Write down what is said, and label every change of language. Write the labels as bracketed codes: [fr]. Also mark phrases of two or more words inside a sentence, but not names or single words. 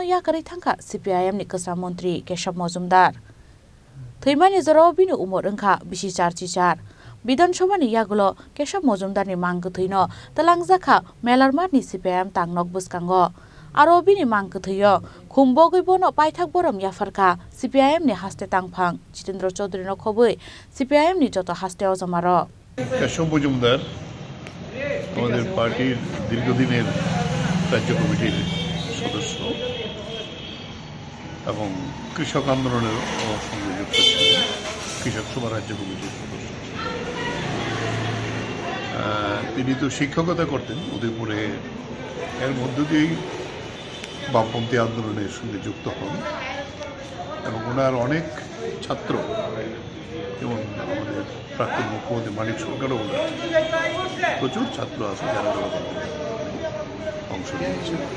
[trp] yakari thangka CPIM ni Kesam Mantri Keshav Mojumdar Thaimani jorao bini umur engka bisi charjijar Bidan Sabha ni yagulo Keshav Mojumdar ni mangkathino talangjaka melarmat ni CPIM tangnok buskango Aro bini mangkathyo khumbo bono paithak borom yafarka CPIM ni haste tangphang Jitendra Chaudhary no khobui CPIM ni joto haste ojamaro [bn] Keshav Mojumdar আমাদের পার্টির দীর্ঘদিনের রাজ্য কমিটির সদস্য এবং কৃষক আন্দোলনের সঙ্গে যুক্ত ছিলেন কৃষক সভা রাজ্য কমিটির সদস্য তিনি তো শিক্ষকতা করতেন উদয়পুরে এর মধ্য দিয়েই বামপন্থী আন্দোলনের সঙ্গে যুক্ত হন এবং ওনার অনেক ছাত্র যেমন আমাদের প্রাক্তন মুখ্যমন্ত্রী মানিক সরকারও ওনার প্রচুর ছাত্র আছে যারা অংশ নিয়েছে